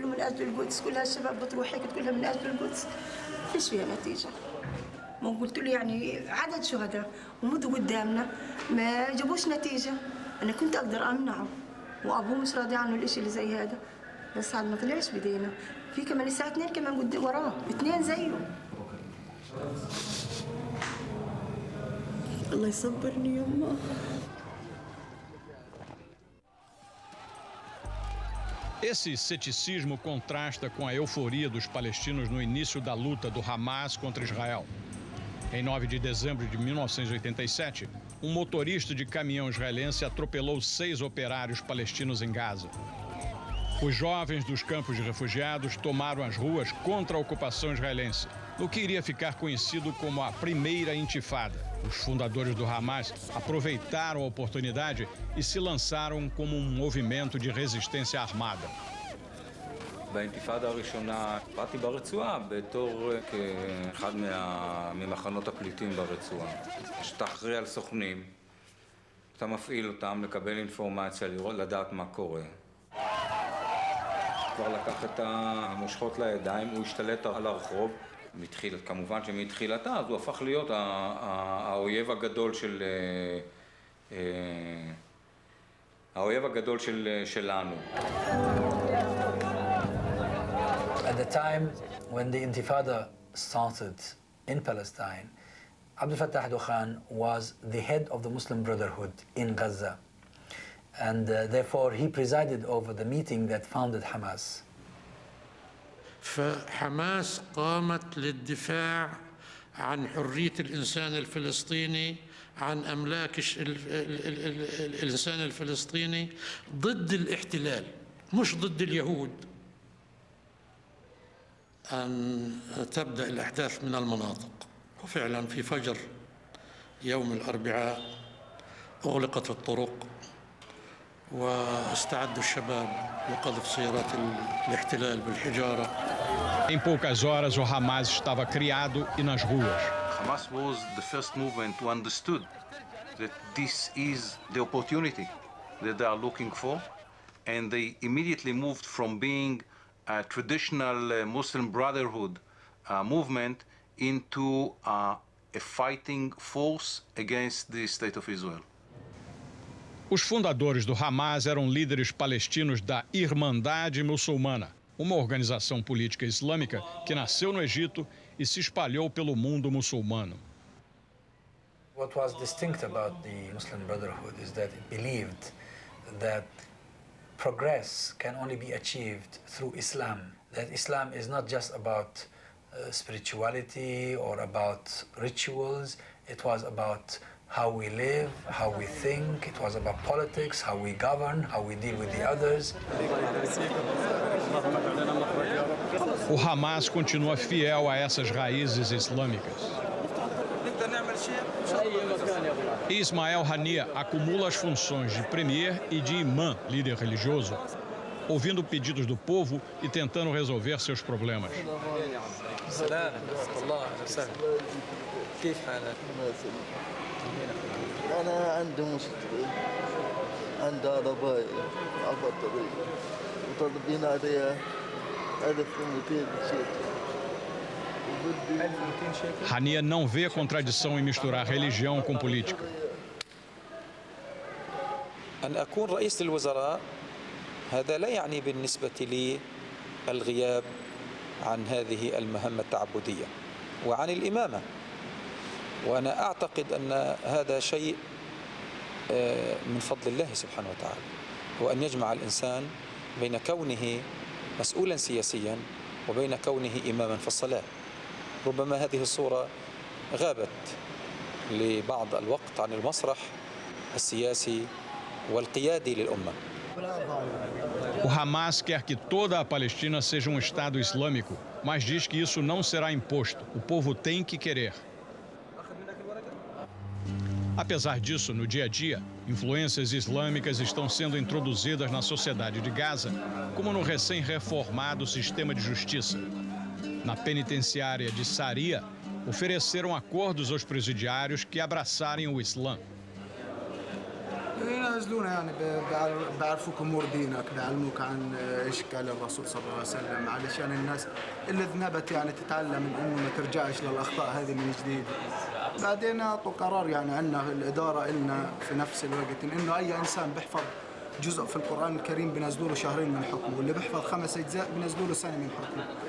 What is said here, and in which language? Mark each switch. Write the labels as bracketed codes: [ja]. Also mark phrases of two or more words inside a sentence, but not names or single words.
[ar] من أجل القدس كل هالشباب بتروح هيك كلها من أجل القدس فيش فيها نتيجة ما قلت له يعني عدد شهداء ومدوا قدامنا ما جابوش نتيجة أنا كنت أقدر أمنعه وأبوه مش راضي عنه الإشي اللي زي هذا بس عاد ما طلعش بدينا في كمان الساعة 2 كمان قدام وراه 2 زيه الله يصبرني يما [pt] Esse ceticismo contrasta com a euforia dos palestinos no início da luta do Hamas contra Israel. Em 9 de dezembro de 1987, um motorista de caminhão israelense atropelou 6 operários palestinos em Gaza. Os jovens dos campos de refugiados tomaram as ruas contra a ocupação israelense, no que iria ficar conhecido como a primeira intifada. Os fundadores do Hamas aproveitaram a oportunidade e se lançaram como um movimento de resistência armada. [he] באינתיפאדה הראשונה באתי ברצועה בתור כאחד ממחנות הפליטים ברצועה. שאתה אחראי על סוכנים, אתה מפעיל אותם לקבל אינפורמציה, לדעת מה קורה. כבר לקח את המושכות לידיים, הוא השתלט על הרחוב. כמובן שמתחילתה, אז הוא הפך להיות האויב הגדול שלנו. [en] At the time when the Intifada started in Palestine, Abdel Fattah Khan was the head of the Muslim Brotherhood in Gaza. And therefore he presided over the meeting that founded Hamas. [ar] فحماس قامت للدفاع عن حرية الإنسان الفلسطيني عن أملاك الإنسان الفلسطيني ضد الاحتلال مش ضد اليهود أن تبدأ الأحداث من المناطق وفعلا في فجر يوم الأربعاء أغلقت الطرق واستعد الشباب لقذف سيارات الاحتلال بالحجارة. [pt] Em poucas horas, o Hamas estava criado e nas ruas. [en] Hamas was the first movement who understood that this is the opportunity that they are looking for, and they immediately moved from being a traditional Muslim Brotherhood movement into a fighting force against the State of Israel. [pt] Os fundadores do Hamas eram líderes palestinos da Irmandade Muçulmana, uma organização política islâmica que nasceu no Egito e se espalhou pelo mundo muçulmano. [en] What was distinct about the Muslim Brotherhood is that it believed that progress can only be achieved through Islam. That Islam is not just about spirituality or about rituals. It was about how we live, how we think. It was about politics, how we govern, how we deal with the others. [pt] O Hamas continua fiel a essas raízes islâmicas. Ismael Hania acumula as funções de premier e de imã, líder religioso. ouvindo pedidos do povo e tentando resolver seus problemas. [ar] أنا عندي مشكلة عندي عربية على البطارية وطالبين عليها 1200 شيكل. [pt] Hania não vê contradição em misturar religião com política. [ar] أن أكون رئيس للوزراء هذا لا يعني بالنسبة لي الغياب عن هذه المهمة التعبدية وعن الإمامة، وأنا أعتقد أن هذا شيء من فضل الله سبحانه وتعالى، هو أن يجمع الإنسان بين كونه مسؤولا سياسيا وبين كونه إماما في الصلاة. ربما هذه الصورة غابت لبعض الوقت عن المسرح السياسي والقيادي للأمة. [pt] O Hamas quer que toda a Palestina seja um Estado islâmico, mas diz que isso não será imposto. O povo tem que querer. Apesar disso, no dia a dia, influências islâmicas estão sendo introduzidas na sociedade de Gaza, como no recém-reformado sistema de justiça. Na penitenciária de Saria, ofereceram acordos aos presidiários que abraçarem o Islã. [ar] ينازلون يعني بيعرفوك امور دينك، بيعلموك عن ايش قال الرسول صلى الله عليه وسلم، علشان الناس اللي ذنبت يعني تتعلم من انه ما ترجعش للاخطاء هذه من جديد. بعدين اعطوا قرار يعني عندنا الاداره النا في نفس الوقت انه اي انسان بيحفظ جزء في القرآن الكريم بنزلوا له شهرين من حكمه، واللي بيحفظ 5 أجزاء بنزلوا له سنة من حكمه.